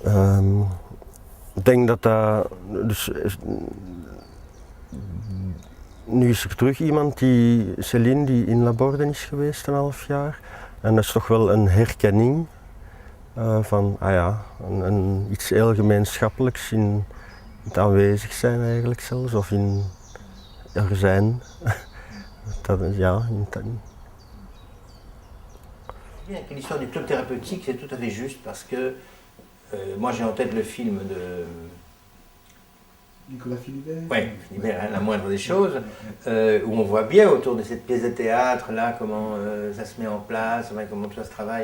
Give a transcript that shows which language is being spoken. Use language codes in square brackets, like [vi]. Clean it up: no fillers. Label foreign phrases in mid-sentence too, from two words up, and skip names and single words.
[nl] Ik denk dat dat dus nu is er terug iemand, Céline, die in Laborde is geweest een half jaar. En dat is toch wel een herkenning van iets heel gemeenschappelijks in het aanwezig zijn eigenlijk zelfs, of in er zijn. [fr] L'histoire du club thérapeutique, c'est tout à fait juste parce que moi j'ai en tête le film de Nicolas Philibert. Oui, Philibert, la moindre des choses, où on voit bien autour de cette pièce de théâtre là comment ça se met en place, comment tout ça se travaille.